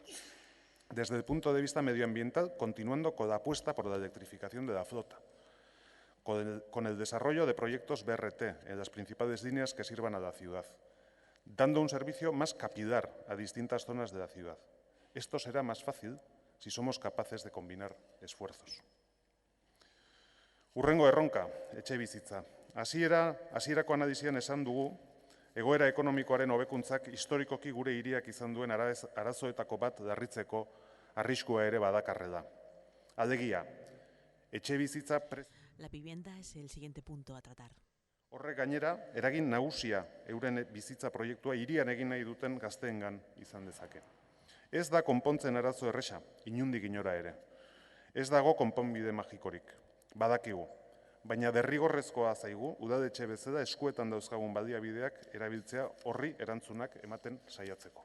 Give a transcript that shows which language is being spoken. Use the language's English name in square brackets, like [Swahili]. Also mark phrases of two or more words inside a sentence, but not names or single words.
[Spanish] Desde el punto de vista medioambiental, continuando con la apuesta por la electrificación de la flota, con el desarrollo de proyectos BRT en las principales líneas que sirvan a la ciudad, dando un servicio más capilar a distintas zonas de la ciudad. Esto será más fácil si somos capaces de combinar esfuerzos. [Basque] Hurrengo erronka, etxebizitza. Hasierako analisian esan dugu, egoera ekonomikoaren hobekuntzak historikoki gure hiriak izan duen arazoetako bat larritzeko arriskua ere badakarrela. Alegia, etxebizitza [Spanish] La vivienda es el siguiente punto a tratar. [Basque] Horrek gainera, eragin nagusia euren bizitza proiektua hirian egin nahi duten gazteengan izan dezake. Ez da konpontzen arazo erresa, inundik inora ere. Ez dago konponbide magikorik, badakigu. Baina derrigorrezkoa zaigu, udaletxe bezala eskuetan dauzkagun baliabideak erabiltzea horri erantzunak ematen saiatzeko.